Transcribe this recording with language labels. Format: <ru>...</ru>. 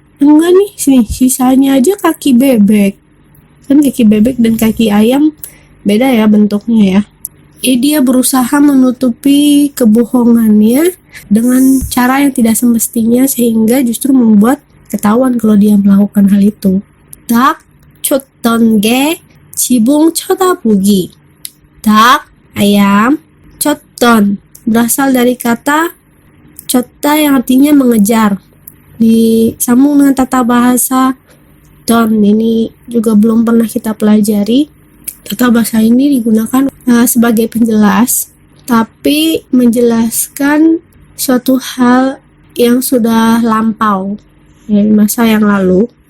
<id>Enggak nih, sini sisanya aja kaki bebek. Kan kaki bebek dan kaki ayam beda ya bentuknya ya. Dia berusaha menutupi kebohongannya dengan cara yang tidak semestinya, sehingga justru membuat ketahuan kalau dia melakukan hal itu.</id> <ko>닭 쫓던 게 지붕 쳐다보기.</ko> <id>닭 ayam, 쫓던 berasal dari kata 쫓다 yang artinya mengejar. Disambung dengan tata bahasa don, ini juga belum pernah kita pelajari. Tata bahasa ini digunakan sebagai penjelas, tapi menjelaskan suatu hal yang sudah lampau dari masa yang lalu.</id>